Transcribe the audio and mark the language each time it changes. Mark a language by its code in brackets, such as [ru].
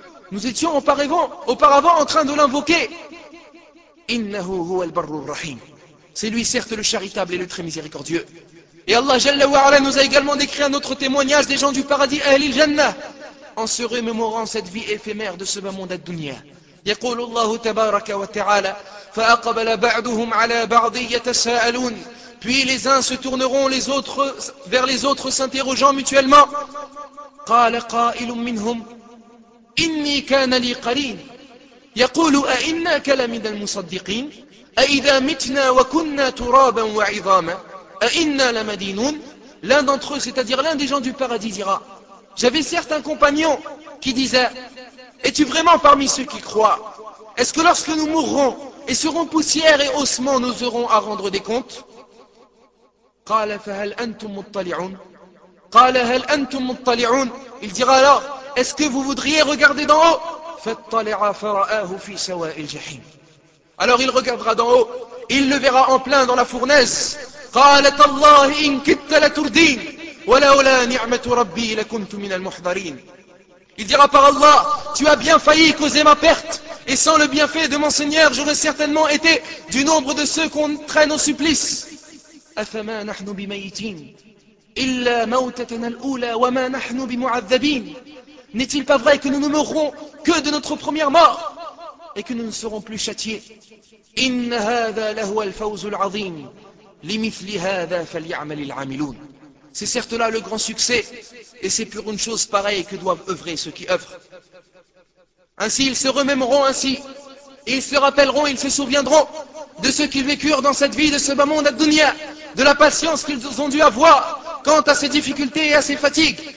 [fr] Nous étions auparavant en train de l'invoquer. [ar] إِنَّهُ هُوَ الْبَرُّ الرَّحِيمُ. [fr] C'est lui certes le charitable et le très miséricordieux. Et Allah Jalla wa Ala nous a également décrit un autre témoignage des gens du paradis, Ahlil Jannah, en se remémorant cette vie éphémère de ce bas monde ad-dunya. [ar] يقول الله تبارك وتعالى فأقبل بعضهم على بعض يتساءلون. [fr] Puis les uns se tourneront les autres vers les autres s'interrogeant mutuellement. [ar] قال قائل منهم إني كان لي قرين يقول أئنك لمن المصدقين أئذا متنا وكنا ترابا وعظاما أئنا لمدينون. [fr] L'un d'entre eux, c'est-à-dire l'un des gens du paradis, dira, j'avais certains compagnons qui disaient, es-tu vraiment parmi ceux qui croient? Est-ce que lorsque nous mourrons et serons poussière et ossements, nous aurons à rendre des comptes? [ar] قال فهل أنتم مطلعون. قال هل أنتم مطلعون. [fr] Il dira alors, est-ce que vous voudriez regarder d'en haut? [ar] فطلع فرآه في سواء الجحيم. [fr] Alors il regardera d'en haut, il le verra en plein dans la fournaise. [ar] قالت الله إن كدت لتردين ولولا نعمة ربي لكنت من المحضرين. [fr] Il dira par Allah, tu as bien failli causer ma perte, et sans le bienfait de mon Seigneur, j'aurais certainement été du nombre de ceux qu'on traîne au supplice. [ar] أفما نحن بميتين إلا موتتنا الأولى وما نحن بمعذبين. [fr] N'est-il pas vrai que nous ne mourrons que de notre première mort et que nous ne serons plus châtiés? [ar] إن هذا لهو الفوز العظيم لمثل هذا فليعمل العاملون. [fr] C'est certes là le grand succès, et c'est pour une chose pareille que doivent œuvrer ceux qui œuvrent. Ainsi, ils se remémoreront ainsi, et ils se rappelleront, ils se souviendront de ce qu'ils vécurent dans cette vie, de ce bas monde ad-dunya, de la patience qu'ils ont dû avoir quant à ces difficultés et à ces fatigues.